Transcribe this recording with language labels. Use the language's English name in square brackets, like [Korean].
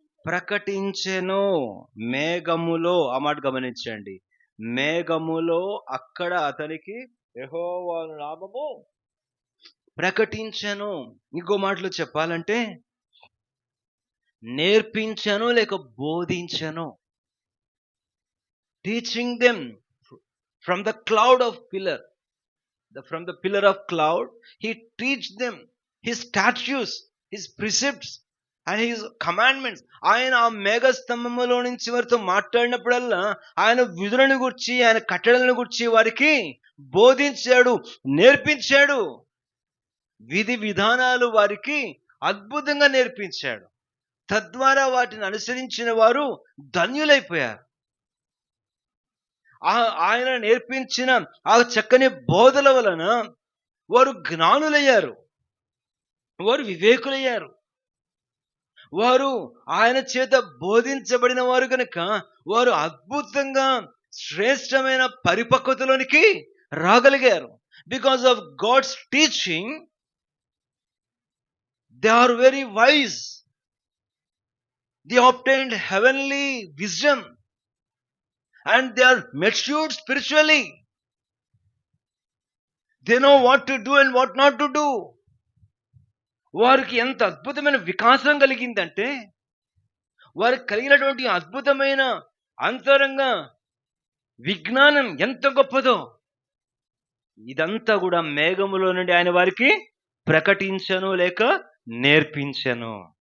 [Telugu] ప్రకటించెను మేఘములో, ఆ మాట గమనించండి, మేఘములో అక్కడ అతనికి యెహోవా నామము ప్రకటించెను. ఇంకో మాటలో చెప్పాలంటే నేర్పించను లేక బోధించను. [English] Teaching them From the cloud of pillar, from the pillar of cloud, he teach them his statutes, his precepts and his commandments. [Telugu] ఆయన ఆ మేఘ స్తంభములో నుంచి వారితో మాట్లాడినప్పుడల్లా ఆయన విధులను గురించి, ఆయన కట్టడలను గురించి వారికి బోధించాడు, నేర్పించాడు. విధి విధానాలు వారికి అద్భుతంగా నేర్పించాడు. తద్వారా వాటిని అనుసరించిన వారు ధన్యులైపోయారు. ఆయన నేర్పించిన ఆ చక్కని బోధల వలన వారు జ్ఞానులయ్యారు, వారు వివేకులయ్యారు. వారు ఆయన చేత బోధించబడిన వారు కనుక వారు అద్భుతంగా శ్రేష్టమైన పరిపక్వతలోనికి రాగలిగారు. [English] Because of God's teaching they are very wise. They obtained heavenly wisdom and they are matured spiritually. They know what to do and what not to do. [Telugu] వారికి ఎంత అద్భుతమైన వికాసం కలిగిందంటే, వారికి కలిగినటువంటి అద్భుతమైన అంతరంగ విజ్ఞానం ఎంత గొప్పదో. ఇదంతా కూడా మేఘములో నుండి ఆయన వారికి ప్రకటించను లేక నేర్పించను.